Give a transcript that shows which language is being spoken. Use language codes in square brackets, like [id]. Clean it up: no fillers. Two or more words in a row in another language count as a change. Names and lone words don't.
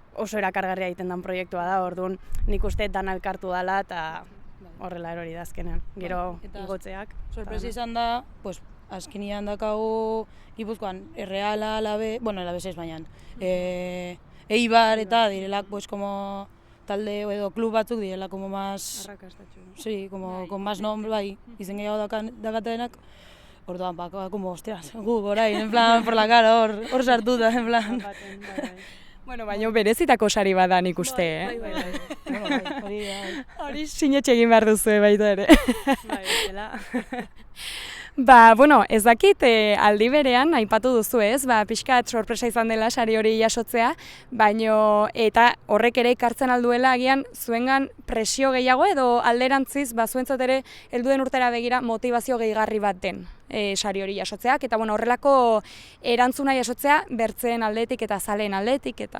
[eu] Oso erakargarria egiten den proiektua da, orduan nik uste dana elkartu dela eta horrela erori da azkenean, gero igotzeak. Sorpresa izan da, azkenean dakagu Gipuzkoan Erreala, Alabez ez baina, Eibar eta direlak como talde edo klub batzuk direla [es] como más [eu] Arrakastatxu. [es] Sí, como con más nombre, [eu] bai, izen gehiago dakatenak. Orduan, [es] como, hostias, orain, en plan, por la cara, [eu] hor sartuta, [es] en plan. [eu] Baina berezitako sari badan ikuste, Bai. Hori sinetxe egin behar duzu baita ere. Bai, dela. Ez dakit aldi berean aipatu duzu ez, pixkat sorpresa izan dela sari hori jasotzea, eta horrek ere ekartzen alduela agian zuengan presio gehiago edo alderantziz zuentzat ere helduen urtera begira motivazio gehigarri bat den sari hori jasotzeak, eta horrelako erantzuna jasotzea bertzeen aldetik eta zaleen aldetik eta...